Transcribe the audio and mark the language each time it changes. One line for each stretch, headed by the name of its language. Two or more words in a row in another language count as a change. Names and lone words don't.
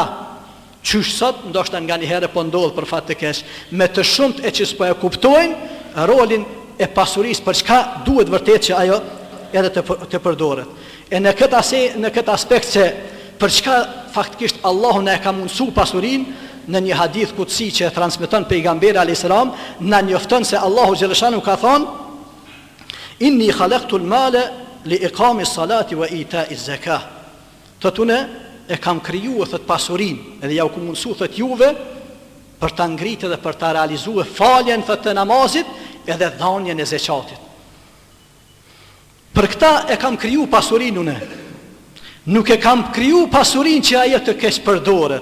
Albanian: Qysh sot, ndoshta nga një herë po ndodh për fat të keq, me të shumt e që s'po e kuptojnë rolin e pasurisë, për çka duhet vërtet që ajo edhe të përdoret. E në këtë aspekt që për çka faktikisht Allahu na e ka mundsuar pasurinë, në një hadith kutsi që e transmeton pejgamberi
Arabic: عليه السلام,
Albanian: na njofton se Allahu xhaleshanu ka thonë:
Arabic: إني خلقت المال لإقام الصلاة وإيتاء الزكاة.
Albanian: Totune e kam krijuar thot pasurinë, edhe ja u mundsu thot juve për ta ngritur dhe për ta realizuar faljen thot të namazit edhe dhënien e zakatit. Për këta e kam kriju pasurinë unë. Nuk e kam kriju pasurinë që ajo të keq përdoret.